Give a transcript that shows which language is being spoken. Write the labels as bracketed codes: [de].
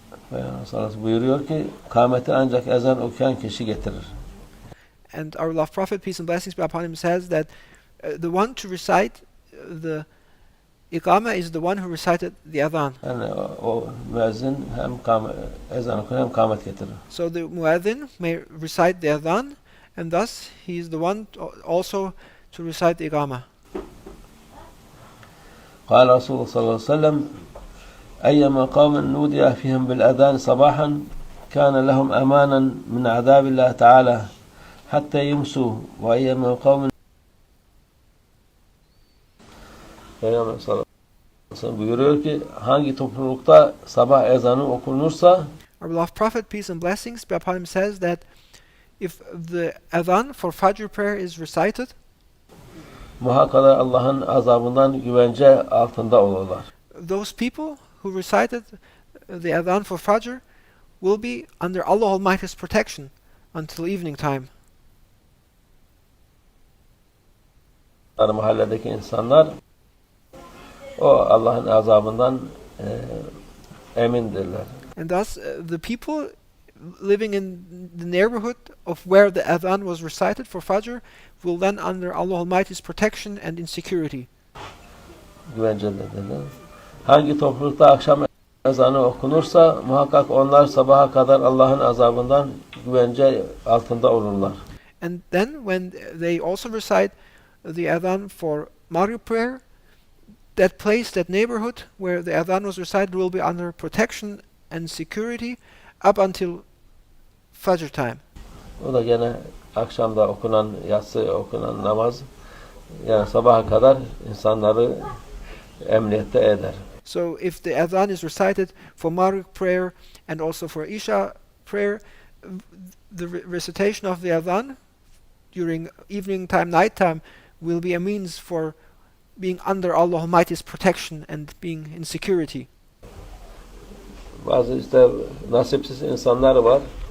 [tr] Peygamber buyuruyor ki kâmeti ancak ezan okuyan kişi getirir. [en] And our beloved Prophet, peace and blessings be upon him, says that the one to recite the Iqama is the one who recited the adhan. [tr] Yani o müezzin hem ezan okur hem kâmet getirir. [en] So the muezzin may recite the adhan, and thus he is the one also to recite the Iqama. [ar] قال رسول الله صلى الله عليه وسلم أيما قوم نودي فيهم بالأذان صباحا كان لهم أمانا من عذاب الله تعالى حتى يمسوا وأيما قوم [tr] Peygamber sallallahu aleyhi ve sellem buyuruyor ki hangi toplulukta sabah ezanı okunursa [en] Our beloved Prophet, peace and blessings be upon him, says that if the adhan for Fajr prayer is recited, [tr] muhakkak Allah'ın azabından güvence altında olurlar. [en] Those people who recited the adhan for Fajr will be under Allah Almighty's protection until evening time. [tr] Mahalledeki insanlar o Allah'ın azabından emindirler. [en] And thus the people living in the neighborhood of where the adhan was recited for Fajr will then under Allah Almighty's protection and in security. [tr] Güvencelerdir. Hangi toplulukta akşam ezanı okunursa muhakkak onlar sabaha kadar Allah'ın azabından güvence altında olurlar. [en] And then when they also recite the adhan for Maghrib prayer, that place, that neighborhood where the adhan was recited will be under protection and security up until Fajr time. [tr] O da gene akşamda okunan, yatsı okunan namaz yani sabaha kadar insanları emniyette eder. [en] So if the adhan is recited for Maghrib prayer and also for Isha prayer, the recitation of the adhan during evening time, night time will be a means for being under Allah Almighty's protection and being in security. [tr] Bazı işte nasipsiz insanlar var.